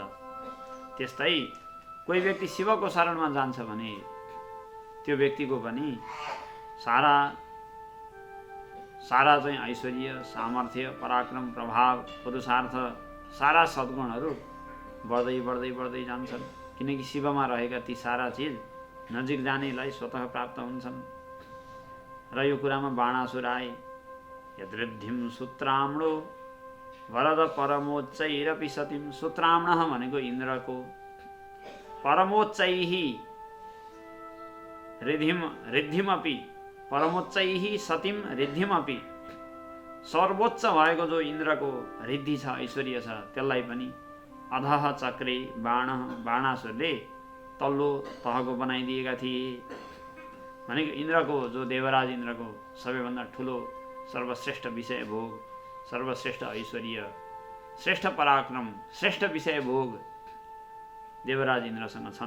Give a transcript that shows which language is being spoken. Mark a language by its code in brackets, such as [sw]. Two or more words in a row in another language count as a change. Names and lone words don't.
[ne] त्यस्तै कोही व्यक्ति शिवको शरणमा जान्छ भने त्यो व्यक्तिको पनि सारा चाहिँ ऐश्वर्य सामर्थ्य पराक्रम प्रभाव पुरुषार्थ सारा सद्गुणहरू बढ्दै बढ्दै बढ्दै जान्छन्। किनकि शिवमा रहेका ती सारा चिज नजिक जानेलाई स्वतः प्राप्त हुन्छन्। र यो कुरामा बाणासुर आए। [sa] यदृद्धिं सूत्रामणो वरद परमोच्चैरपि सतिम्, [ne] सूत्रामणः भनेको इन्द्रको, [sa] परमोच्चैः रिद्धिमपि, परमोच्चैः सतिम् रिद्धिमपि, [ne] सर्वोच्च भएको जो इन्द्रको रिद्धि छ ऐश्वर्य छ त्यसलाई पनि [sa] अधः चक्रे बाणः, [ne] बाणासुरले तल्लो तहको बनाइदिएका थिए। भनेको इन्द्रको जो देवराज इन्द्रको सबैभन्दा ठुलो सर्वश्रेष्ठ विषय भोग, सर्वश्रेष्ठ ऐश्वर्य, श्रेष्ठ पराक्रम, श्रेष्ठ विषय भोग देवराज इन्द्रसँग छन्।